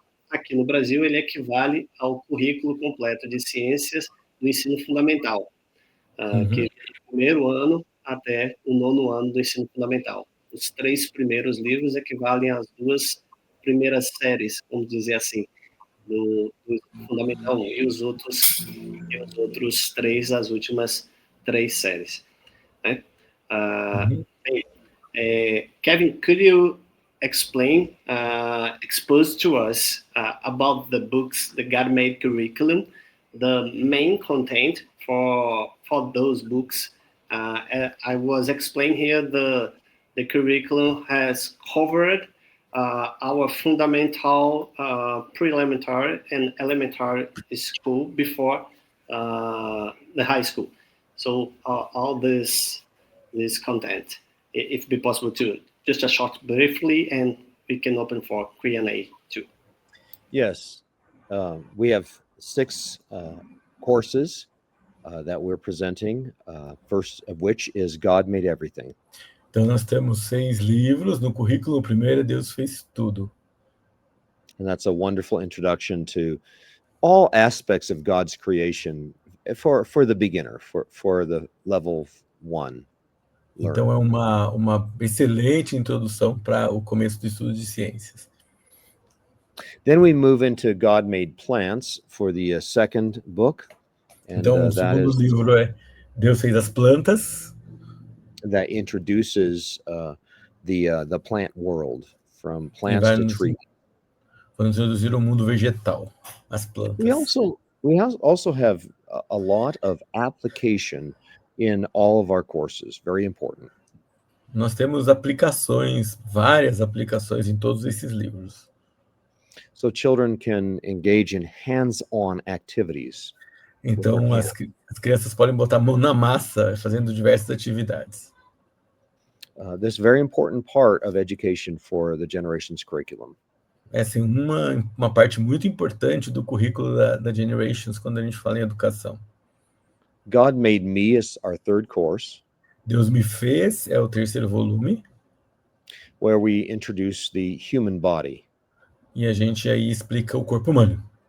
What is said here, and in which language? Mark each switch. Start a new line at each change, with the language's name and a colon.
Portuguese: Aqui no Brasil, ele equivale ao currículo completo de ciências do ensino fundamental, que é do primeiro ano até o 9º ano do ensino fundamental. Os 3 primeiros livros equivalem às 2 primeiras séries, vamos dizer assim, do Fundamental 1, e os outros 3, as últimas 3 séries. Né?
English: Kevin, could you explain, expose to us about the books, the God-made curriculum, the main content for those books? I was explaining here the curriculum has covered our fundamental, pre-elementary, and elementary school before the high school. So all this content, if it be possible to just a short briefly, and we can open for Q&A too. Yes, we have 6 courses that we're presenting, first of which is God Made Everything.
Portuguese: Então, nós temos 6 livros no currículo. O primeiro é Deus Fez Tudo.
English: And that's a wonderful introduction to all aspects of God's creation for the beginner, for the level 1.
Portuguese: Então, é uma excelente introdução para o começo do estudo de ciências.
English: Then we move into God Made Plants for the second book. And,
Portuguese: então, o segundo livro é Deus Fez as Plantas.
English: That introduces the plant world, from plants to trees.
Portuguese: Vamos introduzir o mundo vegetal, as plantas.
English: We also have a lot of application in all of our courses, very important.
Portuguese: Nós temos aplicações, várias aplicações em todos esses livros.
English: So children can engage in hands-on activities.
Portuguese: Então as crianças podem botar a mão na massa fazendo diversas atividades.
English: This very important part of education for the Generations curriculum.
Portuguese: Essa é uma parte muito importante do currículo da Generations quando a gente fala em educação.
English: God Made Me is our third course.
Portuguese: Deus Me Fez é o terceiro volume.
English: Where we introduce the human body.
Portuguese: E a gente aí explica o corpo humano.